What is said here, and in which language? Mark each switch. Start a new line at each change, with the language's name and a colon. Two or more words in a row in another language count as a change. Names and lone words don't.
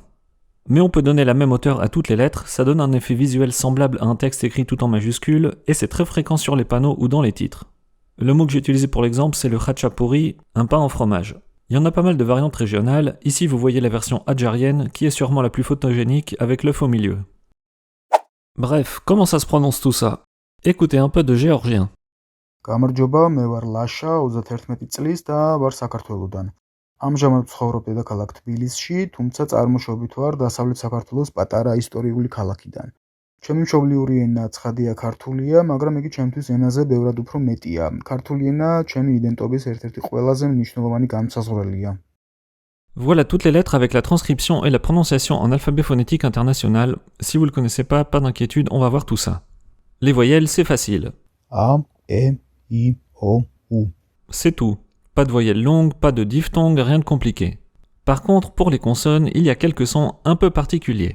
French: Mais on peut donner la même hauteur à toutes les lettres, ça donne un effet visuel semblable à un texte écrit tout en majuscules, et c'est très fréquent sur les panneaux ou dans les titres. Le mot que j'ai utilisé pour l'exemple, c'est le khachapuri, un pain en fromage. Il y en a pas mal de variantes régionales, ici vous voyez la version adjarienne, qui est sûrement la plus photogénique, avec l'œuf au milieu. Bref, comment ça se prononce tout ça? Écoutez un peu de géorgien.
Georgian: გამარჯობა, მე ვარ ლაშა, 31 წლის და ვარ საქართველოდან. ამჟამად ვცხოვრობ დედაქალაქ თბილისში, თუმცა წარმოშობით ვარ დასავლეთ საქართველოს პატარა ისტორიული ქალაქიდან. ჩემი მშობლიური ენა ცხადია ქართულია, მაგრამ იგი ჩემთვის ენაზე ბევრად უფრო მეტია. ქართული ენა ჩემი იდენტობის ერთ-ერთი ყველაზე მნიშვნელოვანი განმსაზღვრელია.
French: Voilà toutes les lettres avec la transcription et la prononciation en alphabet phonétique international. Si vous ne le connaissez pas d'inquiétude, on va voir tout ça. Les voyelles, c'est facile. A, E, I, O, U. C'est tout. Pas de voyelles longues, pas de diphtongues, rien de compliqué. Par contre, pour les consonnes, il y a quelques sons un peu particuliers.